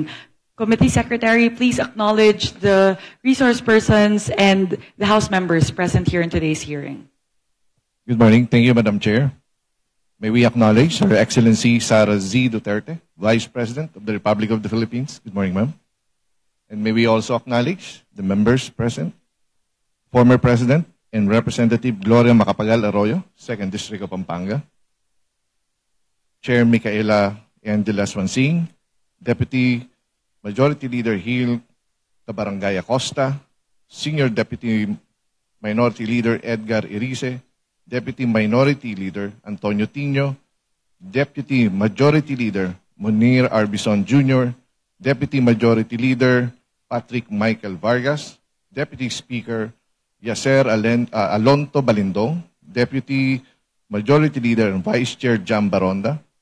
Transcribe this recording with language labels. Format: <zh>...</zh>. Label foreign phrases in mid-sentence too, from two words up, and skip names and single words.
<en>Committee Secretary, please acknowledge the resource persons and the House members present here in today's hearing. Good morning. Thank you, Madam Chair. May we acknowledge Her Excellency Sara Z. Duterte, Vice President of the Republic of the Philippines. Good morning, ma'am. And may we also acknowledge the members present, former President and Representative Gloria Macapagal Arroyo, 2nd District of Pampanga, Chair Micaela N. de las Wansing, Deputy Majority Leader Gil Cabarangay Acosta, Senior Deputy Minority Leader Edgar Irice, Deputy Minority Leader Antonio Tino, Deputy Majority Leader Munir Arbison Jr., Deputy Majority Leader Patrick Michael Vargas, Deputy Speaker Yaser Alonto Balindong, Deputy Majority Leader and Vice Chair Jam Baronda,</en>